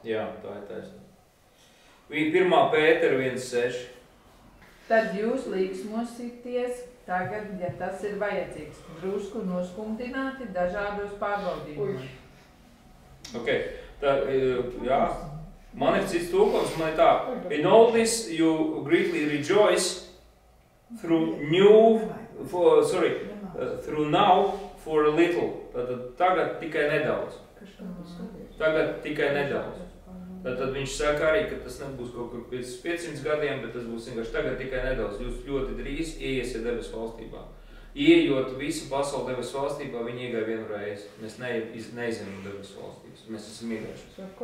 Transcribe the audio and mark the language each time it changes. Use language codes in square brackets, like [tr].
[lv] Jā, tā ir taisnība. 1. Pētera 1.6. Tad jūs līksmosieties tagad, ja tas ir vajadzīgs, drusku noskumdināti dažādos pārbaudījumos. Ok, tā, jā. Man ir cits tulkojums, man ir tā. [en] In all this you greatly rejoice through now for a little. [lv] Tagad tikai nedaudz. Tagad tikai nedaudz. Tad viņš saka arī, ka tas nebūs kaut kur pēc 500 gadiem, bet tas būs vienkārši tagad tikai nedaudz. Jūs ļoti drīz ieiesiet debesu valstībā. Ieejot visu pasauli debesu valstībā, viņi iegāja vienu reizi. Mēs neizējam no debesu valstības. Mēs esam iegājuši.